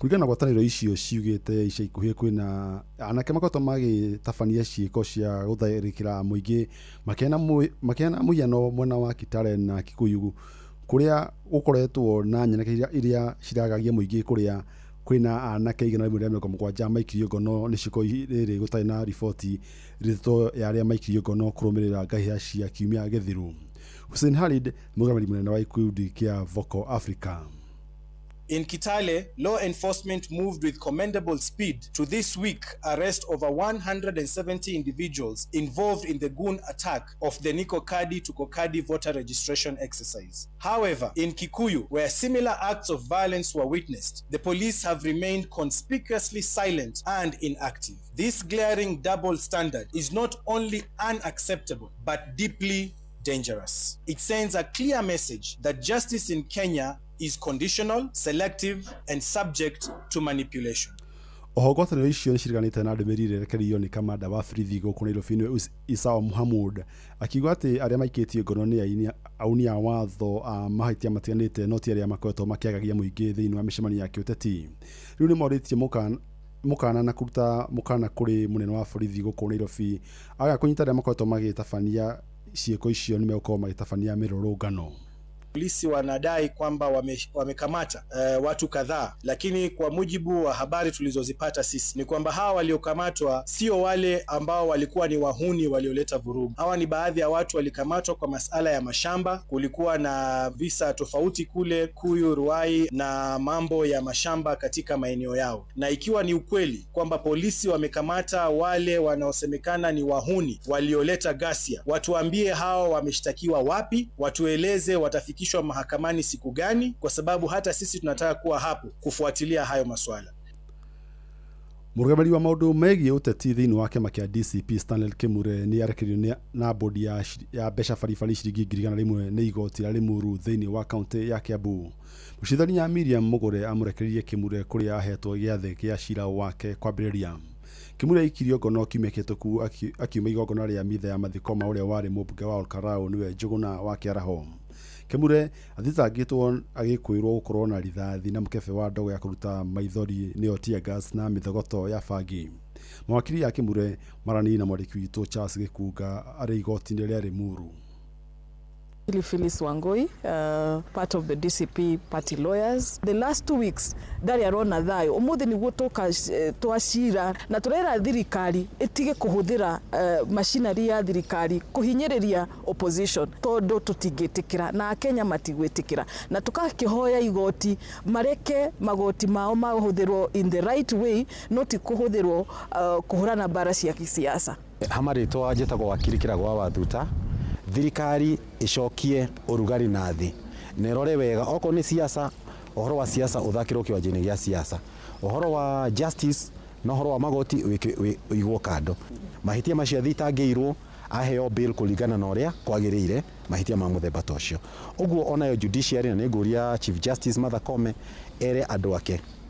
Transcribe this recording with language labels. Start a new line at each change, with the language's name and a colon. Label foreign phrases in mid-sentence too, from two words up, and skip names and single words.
Kikuyu: Kuringana na ngwatanĩro icio ciugĩte ica ikuhĩ kwĩna anake makoretwo magĩtabania ciĩko cia gũtharĩkĩra mũingĩ makĩana mũhiano mwena wa Kitale na Kikuyu kũrĩa gũkoretwo na nyanake iria ciragagia mũingĩ kũrĩa kwĩna anake 170 maikirio ngono nĩ ciko rĩrĩ gũtarĩ na riboti rĩtwa ya arĩa maikirio ngono kũrũmĩrĩra ngahĩha cia kiumia gĩthiru. Hussein Khalid, mũgamĩrĩri mũnene wa ikundi kĩa Vocal Africa.
English: In Kitale, law enforcement moved with commendable speed to this week arrest over 170 individuals involved in the goon attack of the Nikokadi to Kokadi voter registration exercise. However, in Kikuyu, where similar acts of violence were witnessed, the police have remained conspicuously silent and inactive. This glaring double standard is not only unacceptable, but deeply dangerous. It sends a clear message that justice in Kenya is conditional, selective, and subject to manipulation.
Kikuyu: Ngwatanĩro icio nĩciriganĩte na ndũmĩrĩri ĩrekereirio nĩ kamanda wa borithi gũkũ Nairobi Isao Muhammad akiuga atĩ arĩa maikĩtio ngono nĩ auni a watho a mahĩtia matiganĩte no ti arĩa makoretwo makĩagagia mũingĩ thĩinĩ wa mĩcemanio ya kĩũteti. Rĩu nĩ morĩtie mukana na kuruta mukana kũrĩ mũnene wa borithi gũkũ Nairobi aga kũnyita arĩa makoretwo magĩtabania ciĩko icio nĩmegũkorwo magĩtabania mĩrũrũngano.
Swahili: Polisi wanadai kwamba wamekamata watu kadhaa, lakini kwa mujibu wa habari tulizozipata sisi ni kwamba hawa waliokamatwa sio wale ambao walikuwa ni wahuni walioleta vurugu. Hawa ni baadhi ya watu walikamatwa kwa masala ya mashamba. Kulikuwa na visa tofauti kule Kuyu, Ruai na mambo ya mashamba katika maeneo yao. Na ikiwa ni ukweli kwamba polisi wamekamata wale wanaosemekana ni wahuni walioleta ghasia, watuambie hawa wameshtakiwa wapi, watueleze watafikishwa mahakamani siku gani, kwa sababu hata sisi tunataka kuwa hapo kufuatilia hayo maswala.
Kikuyu: Mũrũgamĩrĩri wa maũndũ megiĩ ũteti thĩinĩ wa kĩama kĩa DCP Stanley Kimure nĩ arekereirio na bodi ya mbeca baribari ciringi 1,100 nĩ igoti rĩa Limuru thĩinĩ wa kaunti ya Kiambu. Mũcirithania Miriam Mugure amũrekereirie Kimure kũrĩa ahetwo gĩathĩ gĩa cira wake kwambĩrĩria. Kimure aikirio ngono kiumia kĩhĩtũku akiuma igongona rĩa mitha ya mathiko ma ũrĩa warĩ mũmbunge wa Olkarau nĩwe Njuguna wa Kĩaraho. Kimure athitangĩtwo agĩkwĩrwo gũkorwo na rithathi na mũkebe wa ndogo ya kũruta maithori nĩyo
English: tear gas
Kikuyu: na mĩthogoto ya bangi. Mawakiri ya Kimure marani na mwandĩki witũ Charles Gĩkunga arĩ igoti-inĩ rĩa Limuru.
English: Phyllis Wangoi, part of the DCP party lawyers. The last 2 weeks,
Kikuyu: ndari arona thayo. Umuthi niguo twacira na turera thirikari itige kuhuthira machinery ya thirikari kuhinyiriria opposition tondu tutingĩtĩkĩra na Kenya matigwĩtĩkĩra na tukakihoya igoti mareke magoti mao mahuthirwo
English: in the right way
Kikuyu: no ti kuhuthirwo kuhurana bara cia kisiasa. Hamarĩtwa njĩtagwo wakiri Kĩragwa wa Thuta. Thirikari icokie urugari na thi nerore wega oko ni siasa ohoro wa siasa uthakirwo kiwanjini gya siasa ohoro wa justice no ohoro wa magoti igwo kando mahitia macio thitangiirwo aheo bill kuligana na uria kwagiriire mahitia ma muthemba tocio uguo onayo judiciary na nguria Chief Justice Martha Koome ere andu ake